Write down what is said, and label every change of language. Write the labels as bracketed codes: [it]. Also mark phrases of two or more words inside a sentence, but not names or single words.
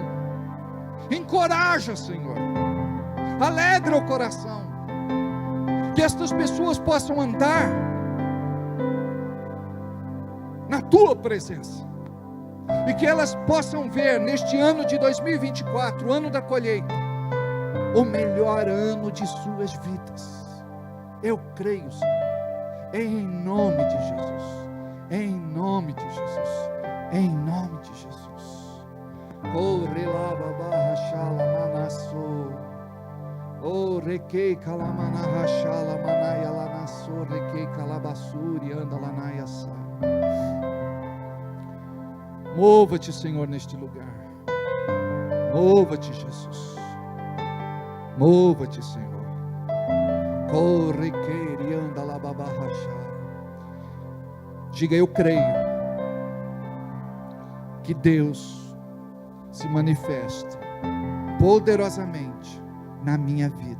[pt] Encoraja, Senhor, alegra o coração, que estas pessoas possam andar na Tua presença, e que elas possam ver neste ano de 2024, o ano da colheita, o melhor ano de suas vidas. Eu creio, Senhor, em nome de Jesus, em nome de Jesus, em nome de Jesus. Corre lá, babá, rachala, manassou. Oh, requei, calamana, rachala, manaia, lanassou, requei, calabassuri, anda, lanaia, sa. Mova-te, Senhor, neste lugar. Mova-te, Jesus. Mova-te, Senhor. Corre, que anda lá, babá, rachala. Diga, eu creio que Deus se manifesta poderosamente na minha vida,